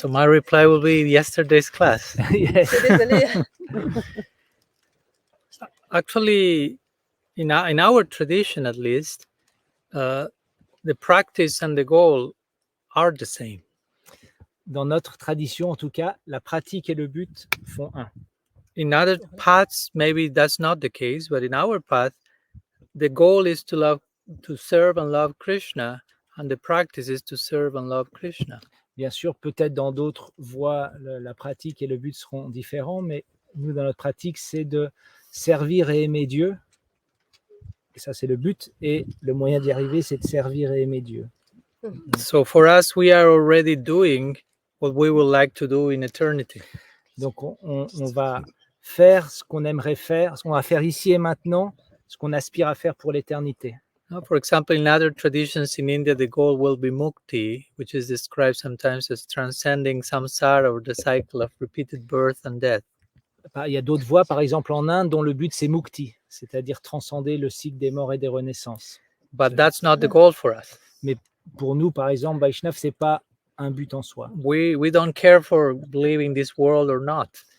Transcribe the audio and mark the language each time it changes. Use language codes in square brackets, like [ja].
[en] So my reply will be yesterday's class. Yes. [fr] Je suis désolée. [en] Actually, in our tradition, at least, the practice and the goal are the same. [fr] Dans notre tradition, en tout cas, la pratique et le but font un. [en] In other paths, maybe that's not the case, but in our path, the goal is to serve and love Krishna, and the practice is to serve and love Krishna. [fr] Bien sûr, peut-être dans d'autres voies, la pratique et le but seront différents, mais nous, dans notre pratique, c'est de servir et aimer Dieu. Et ça, c'est le but. Et le moyen d'y arriver, c'est de servir et aimer Dieu. [en] So for us, we are already doing what we would like to do in eternity. [fr] Donc, on va faire ce qu'on aimerait faire, ce qu'on va faire ici et maintenant, ce qu'on aspire à faire pour l'éternité. [en] For example, in other traditions in India, the goal will be mukti, which is described sometimes as transcending samsara, or the cycle of repeated birth and death. [fr] Il y a d'autres voies, par exemple en Inde, dont le but c'est mukti, c'est-à-dire transcender le cycle des morts et des renaissances. [en] But that's not the goal for us. [fr] Mais pour nous, par exemple, Vaishnav, c'est pas un but en soi. [en] We don't care for leaving this world or not.